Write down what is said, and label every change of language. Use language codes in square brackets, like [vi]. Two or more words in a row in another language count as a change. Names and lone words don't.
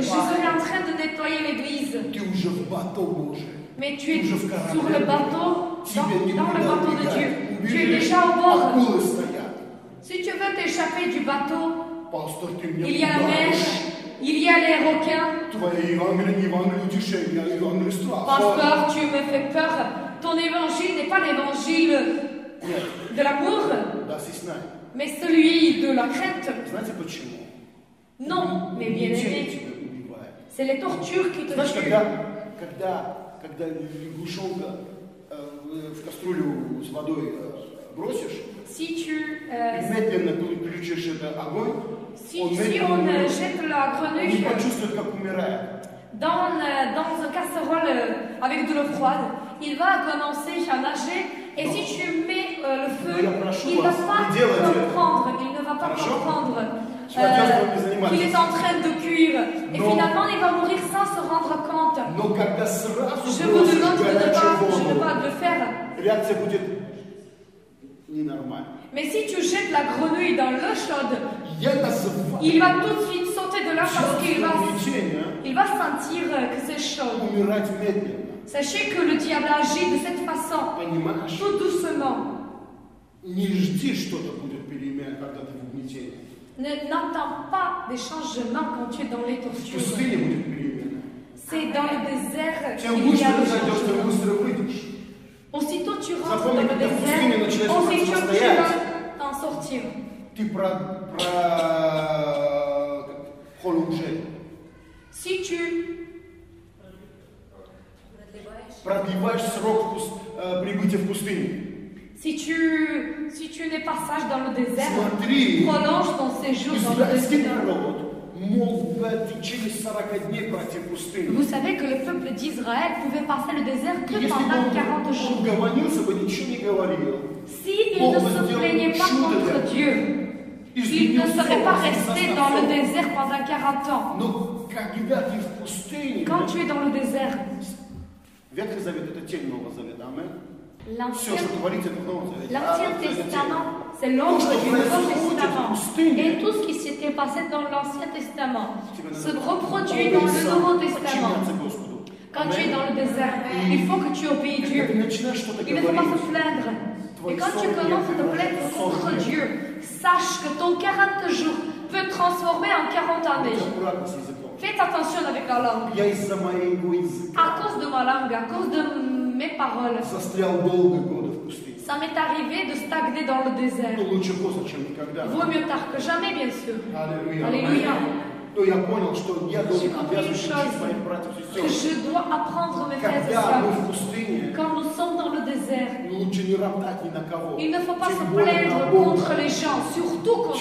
[fr] Je serais en train de nettoyer l'église. [ru] Ты уже в бато Божий. [fr] Mais tu es [ru] Уже в корабле. [fr] sur le bateau, [ru] Тебе не [fr] dans le [ru] куда [fr] bateau de Dieu. [ru] убегать. [fr] Tu es [ru] Убежишь, [fr] déjà au bord. [ru] акулы стоят. [fr] Si tu veux t'échapper du bateau, [ru] Пастор, ты мне [fr] il y a la [ru] куда [fr] mer, [ru] идешь? [fr] il y a les requins. [ru] Твое Евангелие не Евангелие утешения, а Евангелие страха. [fr] Pasteur, tu me fais peur. Ton évangile n'est pas l'évangile [ru] Нет, [fr] de l'amour, [ru] да, стесняй. [fr] mais celui de la crainte. [ru] Знаете почему? [fr] Non, mais bien [ru] Угнетение [fr] aimé, [ru] тебя убивает. [fr] c'est les tortures qui te [ru] Знаешь, [fr] tuent. [ru] когда лягушонка в кастрюлю с водой бросишь, [fr] Si tu, [ru] и медленно включишь этот огонь, [fr] si, [ru] он [fr] si [ru] медленно [fr] on [ru] умрет. [fr] jette la [ru] Он не [fr] grenouille [ru] почувствует, как умирает. [fr] dans une casserole avec de l'eau froide, il va commencer à nager. Et si tu mets le feu, il ne va pas comprendre, il ne va pas comprendre qu'il est en train de cuire. Et finalement, il va mourir sans se rendre compte. [ru] Но когда сразу [fr] Je vous [ru] бросишь [fr] demande de ne [ru] горячую [fr] pas, je ne [ru] воду, [fr] pas de le faire. [ru] реакция будет ненормальной. [fr] Mais si tu jettes la grenouille dans l'eau chaude, [ru] Я называю [fr] il va tout de suite sauter de là parce qu'il va, [ru] угнетение [fr] il va sentir que c'est chaud. [ru] умирать медленно. [fr] Sachez que le diable agit de cette façon, [ru] Понимаешь? [fr] tout doucement. [ru] Не жди, что-то будет перемен, когда ты в угнетении. [fr] N'entends pas des changements quand tu es dans les [ru] В [fr] tortures. [ru] пустыне будет перемена. [fr] C'est dans le désert [ru] Чем [fr] qu'il y [ru] быстро [fr] a le [ru] ты зайдешь, тем [fr] changement. [ru] быстро выйдешь. [fr] Aussitôt tu rentres [ru] Запомни, [fr] dans le [ru] когда в пустыне [fr] désert, [ru] начинаешь [fr] aussitôt tu [ru] противостоять, [fr] vas t'en sortir. [ru] ты prolongé, [fr] Si tu [ru] продлеваешь срок прибытия в пустыне. [fr] Si tu n'es pas sage dans le désert, [ru] Смотри, [fr] prolonge ton séjour dans le [ru] израильский [fr] désert. [ru] народ мог бы в течение 40 дней пройти пустыню. [fr] Vous savez que le peuple d'Israël pouvait passer le désert que [ru] Если бы [fr] pendant 40 jours. [ru] он угомонился бы, ничего не говорил. [fr] S'il ne se plaignait pas contre Dieu, il ne serait pas resté dans le désert pendant 40 ans. [ru] Но когда ты в пустыне, [fr] Quand tu es dans le désert, [ru] Ветхий Завет это тень Нового Завета, аминь. Все, [fr] l'Ancien [ru] что творится, это в Новом Завете. [fr] Testament, c'est l'ombre du Nouveau Testament. Et tout ce qui s'était passé dans l'Ancien Testament se reproduit dans le Nouveau Testament. Quand tu es dans le désert, il faut que tu obéis Dieu. Il ne faut pas se plaindre. Et quand tu commences à te plaindre contre Dieu, sache que ton 40 jours peut transformer en 40 années. Faites attention avec la langue. [ru] Я из-за моего языка [fr] À cause de ma langue, à cause de mes paroles, [ru] застрял долго годы в пустыне. [fr] Ça m'est arrivé de stagner dans le désert. [ru] Лучше поздно, чем никогда. [fr] Vaut mieux tard que jamais, bien sûr. [ru] Аллилуйя. [fr] Alléluia. [ru] Но я понял, что я [fr] J'ai [ru] должен [fr] compris une [ru] обязан учить [fr] chose, [ru] моих братьев и [fr] que [ru] сестер. [fr] je dois apprendre mes frères et [ru] Когда мы [fr] sœurs. [ru] в пустыне, [fr] Quand nous sommes dans le désert, [ru] лучше не роптать ни на кого. [fr] il ne faut pas se [ru] Тем более на [fr] plaindre [ru] Бога. [fr] contre les gens, surtout contre